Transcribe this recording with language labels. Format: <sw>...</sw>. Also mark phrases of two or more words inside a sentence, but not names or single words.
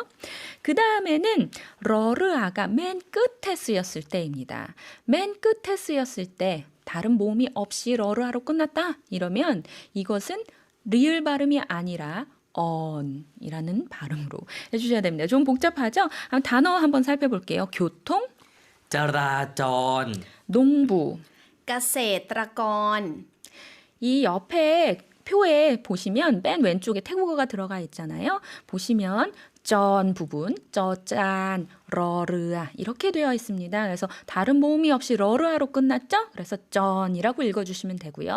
<ko>그 다음에는 러르아가 맨 끝에 쓰였을 때입니다. 맨 끝에 쓰였을 때 다른 모음이 없이 러르아로 끝났다 이러면 이것은 리을 발음이 아니라 언이라는 발음으로 해주셔야 됩니다. 좀 복잡하죠? 단어 한번 살펴볼게요. 교통,</ko> <th>จราจร</th> <ko>농부.</ko> <th>เกษตรกร</th> <ko>이 옆에 표에 보시면 맨 왼쪽에 태국어가 들어가 있잖아요. 보시면 전 부분, 쩌짠, 러르아 이렇게 되어 있습니다. 그래서 다른 모음이 없이 러르아로 끝났죠? 그래서 전이라고 읽어주시면 되고요.</ko>